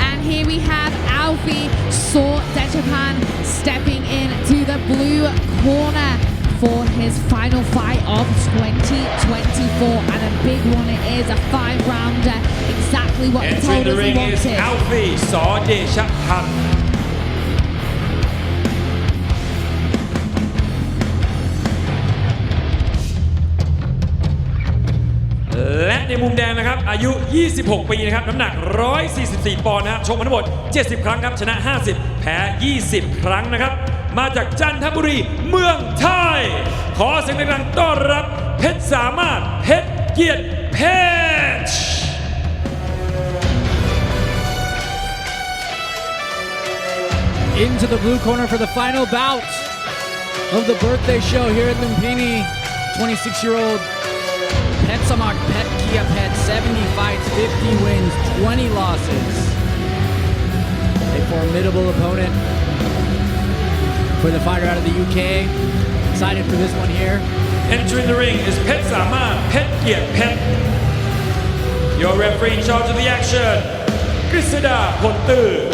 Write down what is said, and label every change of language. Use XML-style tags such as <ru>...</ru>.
<en>Here we have Alfie S.เดชะพ stepping into the blue corner for his final fight of 2024, and a big one it is, a 5-rounder, exactly what he told us he wanted. Entering the ring is Alfie</en> <th>S.เดชะพ และในมุมแดงนะครับอายุ 26 ปีนะครับน้ำหนัก 144 ปอนด์นะครับชกมาทั้งหมด 70 ครั้งครับชนะ 50 แพ้ 20 ครั้งนะครับมาจากจันทบุรีเมืองไทยขอเสียงดังๆต้อนรับเพชรสามารถเพชรเกียรติเพชร</th> <en>Into the blue corner for the final bout of the birthday show here at Lumpini. 26-year-old Phech Samart Phech Kia Phech, 70 fights, 50 wins, 20 losses. A formidable opponent for the fighter out of the UK. Excited for this one here. Entering the ring is เพชรสามารถเพชรเกียรติเพชร Your referee in charge of the action กฤษดาพลตื้อ</en>